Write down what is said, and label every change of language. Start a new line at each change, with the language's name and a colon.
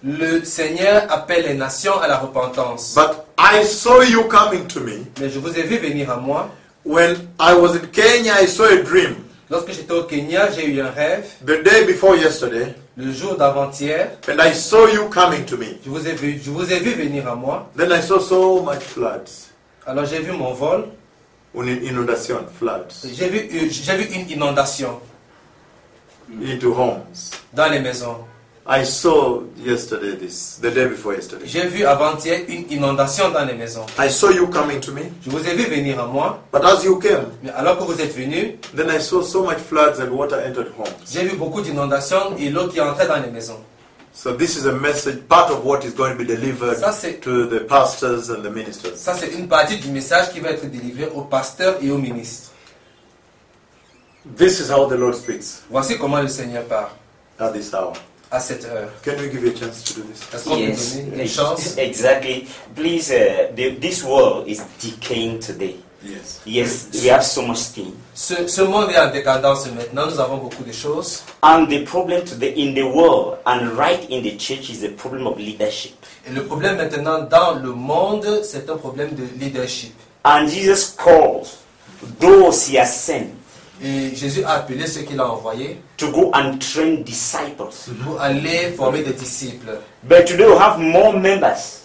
French: Le Seigneur appelle les nations à la repentance.
English: But I saw you coming to me.
French: Mais je vous ai vu venir à moi.
English: When I was in Kenya, I saw a dream.
French: Lorsque j'étais au Kenya, j'ai eu un rêve.
English: The day before yesterday.
French: Le jour d'avant-hier,
English: and I saw you coming to me.
French: Je vous ai vu venir à moi.
English: Then I saw so much floods.
French: Alors j'ai vu mon vol. Une inondation,
English: floods.
French: J'ai vu une inondation.
English: Into homes.
French: Dans les maisons.
English: I saw yesterday this, the day before yesterday.
French: J'ai vu avant-hier une inondation dans les maisons.
English: I saw you coming to me.
French: Je vous ai vu venir à moi.
English: But as you came,
French: mais alors que vous êtes venu,
English: then I saw so much floods and water entered homes.
French: J'ai vu beaucoup d'inondations et l'eau qui entrait dans les maisons.
English: So this is a message, part of what is going to be delivered to the pastors and the ministers.
French: Ça c'est une partie du message qui va être délivré aux pasteurs et aux ministres.
English: This is how the Lord speaks.
French: Voici comment le Seigneur parle.
English: At this hour.
French: À cette heure.
English: Can we give you a chance to do this? Yes,
French: une chance?
English: Exactly. Please, this world is decaying today. Yes. Yes, we have so much thing.
French: Ce monde est en décadence maintenant. Nous avons beaucoup de choses.
English: And the problem today in the world and right in the church is a problem of leadership.
French: Et le problème maintenant dans le monde, c'est un problème de leadership.
English: And Jesus calls those he has sent.
French: Et Jésus a appelé ceux qu'il a envoyés
English: to go and train disciples.
French: Pour aller former des disciples.
English: But today we have more members.